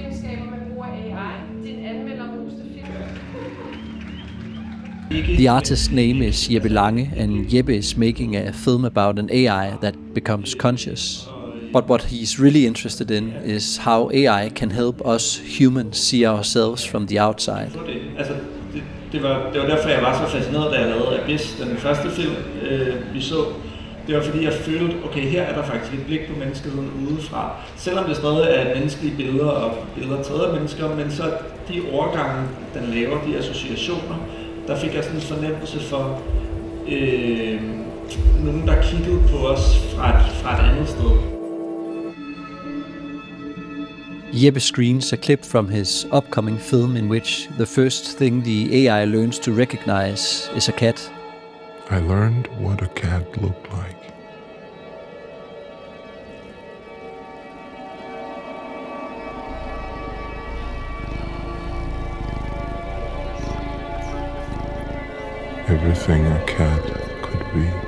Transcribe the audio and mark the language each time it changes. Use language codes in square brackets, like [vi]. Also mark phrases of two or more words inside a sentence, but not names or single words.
[en] The artist's name is Jeppe Lange, and Jeppe is making a film about an AI that becomes conscious. But what he's really interested in is how AI can help us humans see ourselves from the outside. [da] Det var derfor, jeg var så fascineret, da jeg lavede Abyss, den første film, vi så. Det var fordi, jeg følte, okay, her er der faktisk et blik på menneskeheden udefra. Selvom det stadig er menneskelige billeder og billeder taget af mennesker, men så de overgange, den laver, de associationer, der fik jeg sådan en fornemmelse for nogen, der kiggede på os fra et andet sted. [en] Jeppe screens a clip from his upcoming film in which the first thing the AI learns to recognize is a cat. I learned what a cat looked like. Everything a cat could be.